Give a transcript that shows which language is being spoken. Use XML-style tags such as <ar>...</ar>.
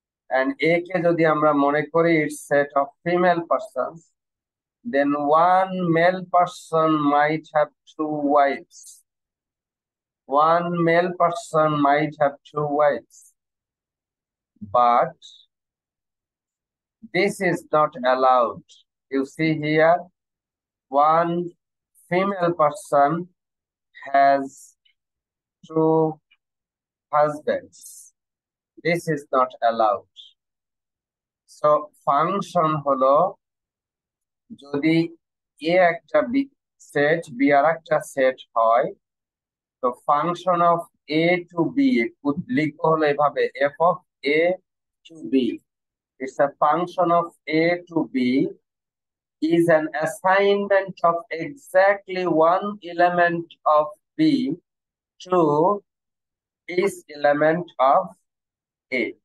<en>and A</en> <bn>কে যদি আমরা মনে করি</bn> <en>It's set of female persons, then one male person might have two wives. One male person might have two wives, but this is not allowed. You see here, one female person has two husbands. This is not allowed. So function</en> <bn>হলো যদি এ একটা set B আর একটা set হয়,</bn> <en>তো function of A to B</en> <bn>লিখবো হলো এভাবে,</bn> <en>F of A to B, it's a function of A to B is an assignment of exactly one element of B to each element of A.</en>